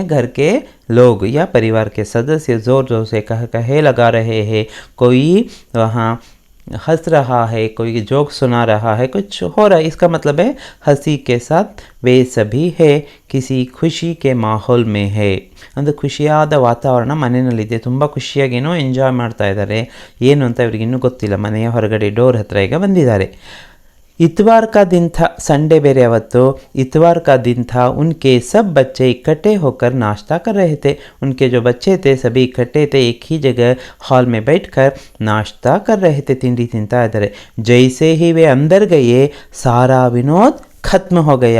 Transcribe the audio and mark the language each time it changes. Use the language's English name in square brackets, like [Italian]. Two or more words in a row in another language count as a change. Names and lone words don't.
[Hindi] घर के लोग या परिवार के सदस्य ज़ोर ज़ोर से कहे लगा रहे हैं. कोई वहाँ हंस रहा है, कोई जोक सुना रहा है, कुछ हो रहा है. इसका मतलब है हंसी के साथ वे सभी है किसी खुशी के माहौल में है. [Kannada] ಒಂದು ಖುಷಿಯಾದ ವಾತಾವರಣ ಮನೆಯಲ್ಲಿದೆ, ತುಂಬ ಖುಷಿಯಾಗೇನೋ ಎಂಜಾಯ್ ಮಾಡ್ತಾ ಇದ್ದಾರೆ. ಏನು ಅಂತ ಇವ್ರಿಗೆ ಇನ್ನೂ ಗೊತ್ತಿಲ್ಲ. ಮನೆಯ ಹೊರಗಡೆ ಡೋರ್ ಹತ್ರ ಈಗ ಬಂದಿದ್ದಾರೆ. [Hindi] इतवार का दिन था, [Kannada] ಸಂಡೇ ಬೇರೆ ಅವತ್ತು [Hindi] इतवार का दिन था. उनके सब बच्चे इकट्ठे होकर नाश्ता कर रहे थे. उनके जो बच्चे थे सभी इकट्ठे थे, एक ही जगह हॉल में बैठकर नाश्ता कर रहे थे, [Kannada] ತಿಂಡಿ ತಿನ್ತಾ [Hindi] इधर. जैसे ही वे अंदर गए सारा विनोद खत्म हो गया.